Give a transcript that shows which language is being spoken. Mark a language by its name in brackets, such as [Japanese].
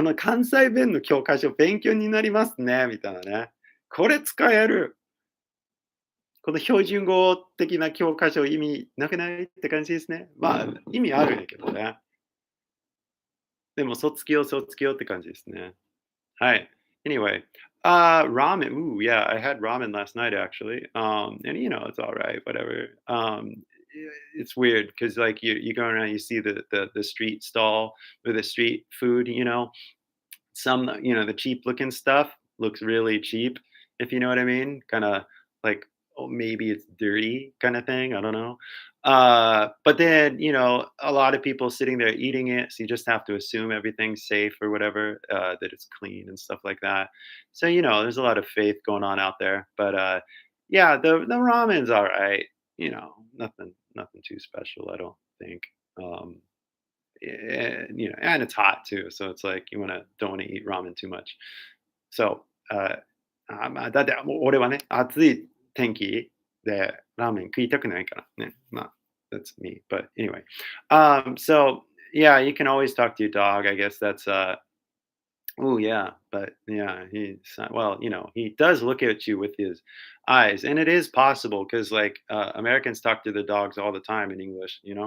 [Japanese] この関西弁の教科書勉強になりますね、みたいなね。これ使える。この標準語的な教科書意味なくないって感じですね。まあ、意味あるんやけどね。でも卒業って感じですね。はい。 [English] Anyway, ramen. Ooh, yeah, I had ramen last night actually. And it's all right, whatever. It's weird because like you go around, you see the street stall with the street food. Some the cheap looking stuff looks really cheap, if you know what I mean. Kind of like, oh, maybe it's dirty kind of thing. I don't know. But then a lot of people sitting there eating it, so you just have to assume everything's safe or whatever, that it's clean and stuff like that. So there's a lot of faith going on out there. But yeah, the ramen's all right. Nothing too special, I don't think. Um, and it's hot too, so it's like don't want to eat ramen too much. So, [Japanese] まあ、だってもう俺はね、暑い天気でラーメン食いたくないからね。まあ、 [English] that's me. But anyway, so yeah, you can always talk to your dog. I guess that's oh yeah, but yeah, well, he does look at you with his eyes, and it is possible because like Americans talk to the dogs all the time in English.